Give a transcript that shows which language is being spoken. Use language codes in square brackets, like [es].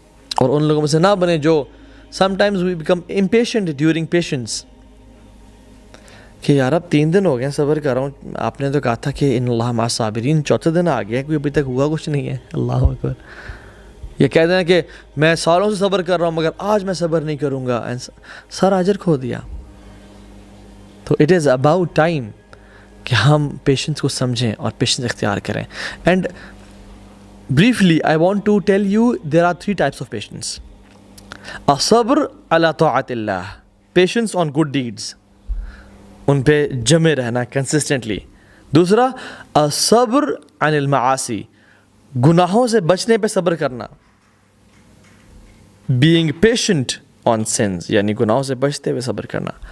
[ur] اور ان لوگوں میں سے نہ بنیں جو [en] sometimes we become impatient during patience، [ur] کہ یار اب 3 دن ہو گئے صبر کر رہا ہوں، آپ نے تو کہا تھا کہ [ar] ان اللہ مع الصابرین، [ur] 4تھے دن آ گیا، کوئی ابھی تک ہوا کچھ نہیں ہے. اللہ اکبر. یہ کہہ دینا کہ میں سالوں سے صبر کر رہا ہوں مگر آج میں صبر نہیں کروں گا، سارا اجر کھو دیا. تو [en] it is about time [ur] کہ ہم پیشنس کو سمجھیں اور پیشنس اختیار کریں. [en] And briefly I want to tell you there are 3 types of patience. [ar] الصبر على طاعت اللہ، [en] patience on good deeds، [ur] ان پہ جمے رہنا [en] Consistently. [ur] دوسرا [ar] الصبر عن المعاصی، [ur] گناہوں سے بچنے پہ صبر کرنا، [en] being patient on sins، [ur] یعنی گناہوں سے بچتے ہوئے صبر کرنا.